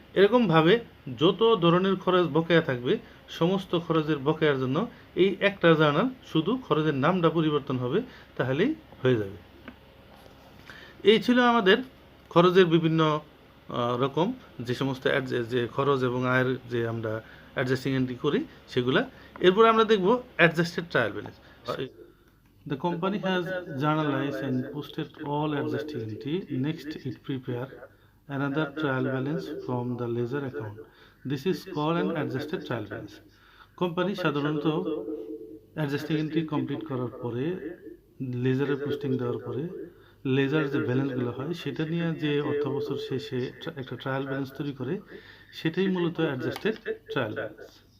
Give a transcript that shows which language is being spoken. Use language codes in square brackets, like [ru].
[bn] এরকমভাবে যত ধরনের খরচ বকেয়া থাকবে, সমস্ত খরচের বকেয়ার জন্য এই একটা জার্নাল, শুধু খরচের নামটা পরিবর্তন হবে, তাহলেই হয়ে যাবে। এই ছিল আমাদের খরচের বিভিন্ন রকম যে সমস্ত যে খরচ এবং আয়ের যে আমরা অ্যাডজাস্টিং এন্ট্রি করি সেগুলা। এরপর আমরা দেখব adjusted trial balance. [en] The company has journalized and posted all adjusting entry. Next, it prepare another trial balance from the ledger account. This is called an adjusted trial balance. [bn] Company সাধারণত adjusting entry complete করার পরে, লেজারে posting দেওয়ার পরে, laser যে ব্যালেন্সগুলো হয় সেটা নিয়ে যে অর্থ বছর শেষে একটা ট্রায়াল ব্যালেন্স তৈরি করে, সেটাই মূলত অ্যাডজাস্টেড ট্রায়াল ব্যালেন্স।